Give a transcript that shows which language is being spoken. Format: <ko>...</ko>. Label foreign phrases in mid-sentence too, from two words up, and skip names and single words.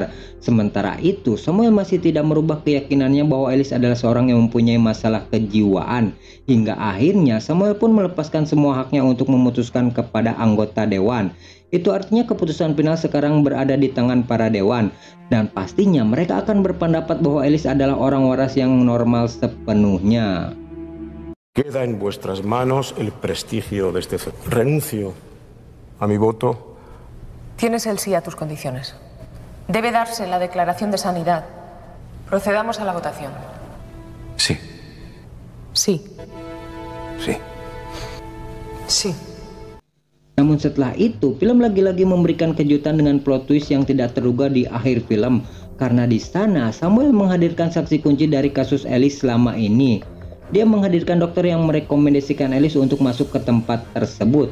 <id>Sementara itu, Samuel masih tidak merubah keyakinannya bahwa Ellis adalah seorang yang mempunyai masalah kejiwaan. Hingga akhirnya Samuel pun melepaskan semua haknya untuk memutuskan kepada anggota dewan. Itu artinya keputusan final sekarang berada di tangan para dewan, dan pastinya mereka akan berpendapat bahwa Ellis adalah orang waras yang normal sepenuhnya.</id> <es>Queda en vuestras manos el prestigio de este centro. Renuncio a mi voto. Tienes el sí a tus condiciones. Debe darse la declaración de sanidad. Procedamos a la votación. Sí. Sí. Sí. Sí.</es> <id>Namun setelah itu, film lagi-lagi memberikan kejutan dengan</id> <en>plot twist</en> <id>yang tidak terduga di akhir film. Karena di sana, Samuel menghadirkan saksi kunci dari kasus Ellis selama ini. Dia menghadirkan dokter yang merekomendasikan Ellis untuk masuk ke tempat tersebut.</id>